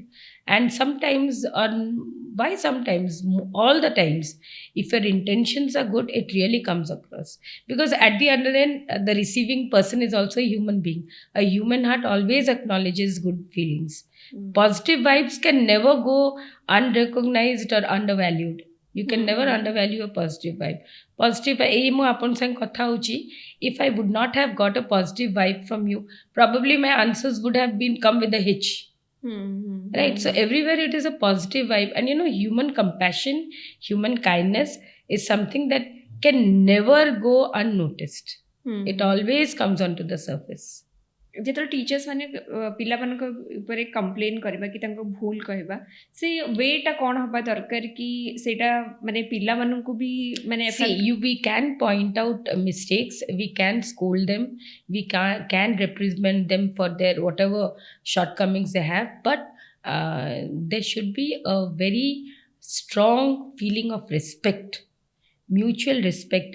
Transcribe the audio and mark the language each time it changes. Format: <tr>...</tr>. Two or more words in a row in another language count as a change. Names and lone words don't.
<en>And sometimes, why sometimes, all the times, if your intentions are good, it really comes across. Because at the other end, the receiving person is also a human being. A human heart always acknowledges good feelings. Positive vibes can never go unrecognized or undervalued. You can never undervalue a positive vibe.</en> <or>Positive ଏଇ ମୁଁ ଆପଣଙ୍କ ସାଙ୍ଗେ କଥା ହେଉଛି,</or> <en>if I would not have got a positive vibe from you, probably my answers would have been come with a hitch. Right? So everywhere it is a positive vibe. And human compassion, human kindness is something that can never go unnoticed. It always comes onto the surface.</en> <or>ଯେତେବେଳେ ଟିଚର୍ସ ମାନେ ପିଲାମାନଙ୍କ ଉପରେ କମ୍ପ୍ଲେନ୍ କରିବା କି ତାଙ୍କ ଭୁଲ କହିବା, ସେ ୱେଟା କ'ଣ ହେବା ଦରକାର କି ସେଇଟା ମାନେ ପିଲାମାନଙ୍କୁ ବି ମାନେ</or> <en>See, we can point out mistakes, we can scold them, we can reprimand them for their whatever shortcomings they have, but there should be a very strong feeling of respect, mutual respect.</en>